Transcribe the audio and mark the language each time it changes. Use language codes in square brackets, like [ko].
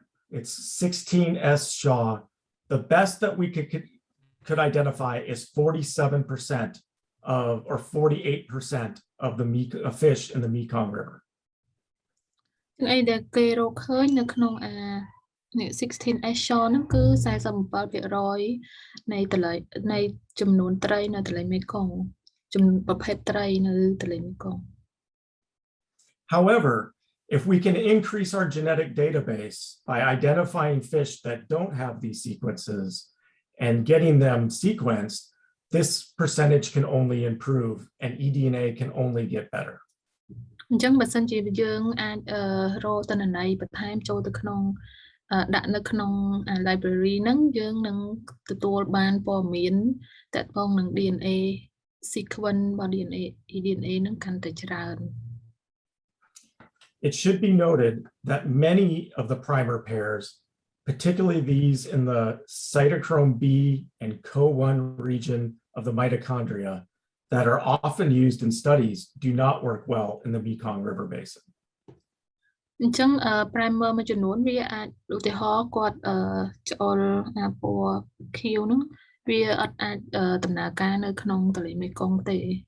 [en] It's 16S Shaw. The best that we could identify is 47% or 48% of the fish in the Mekong River. [km] អីដែលគេរកឃើញនៅក្នុង16 Eschenroder ហ្នឹងគឺ 47% នៃចំនួនត្រីនៅទន្លេមេគង្គចំនួនប្រភេទត្រីនៅទន្លេមេគង្គ [en] However, if we can increase our genetic database by identifying fish that don't have these sequences and getting them sequenced, this percentage can only improve and eDNA can only get better. [km] អញ្ចឹងបើសិនជាយើងអាចរកទិន្នន័យបន្ថែមចូលទៅក្នុងដាក់នៅក្នុង library ហ្នឹងយើងនឹងទទួលបានព័ត៌មានទាក់ទងនឹង DNA sequence របស់ eDNA ហ្នឹងកាន់តែច្រើន [en] It should be noted that many of the primer pairs, particularly these in the cytochrome B and CO1 region of the mitochondria, that are often used in studies do not work well in the Mekong River Basin. [km] អញ្ចឹង primer មួយចំនួនវាអាចឧទាហរណ៍គាត់ច្អល់ពណ៌ខៀវហ្នឹងវាអត់អាចដំណើរការនៅក្នុងទន្លេមេគង្គទេ